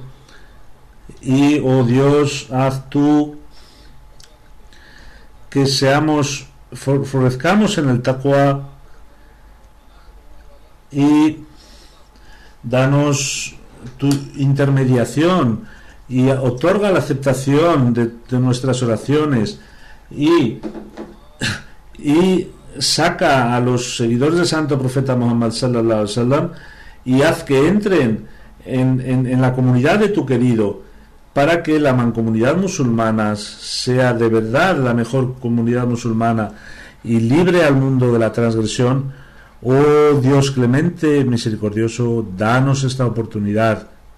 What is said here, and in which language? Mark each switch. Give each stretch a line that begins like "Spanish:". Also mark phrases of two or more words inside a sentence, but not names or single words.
Spanish: Y oh Dios, haz tú que florezcamos en el taqwa, y danos tu intermediación y otorga la aceptación de nuestras oraciones, y saca a los seguidores del Santo Profeta Muhammad
Arabic: صلى الله عليه وسلم
Spanish: y haz que entren en la comunidad de tu querido, para que la mancomunidad musulmana sea de verdad la mejor comunidad musulmana y libre al mundo de la transgresión. Oh Dios clemente, misericordioso, danos esta oportunidad.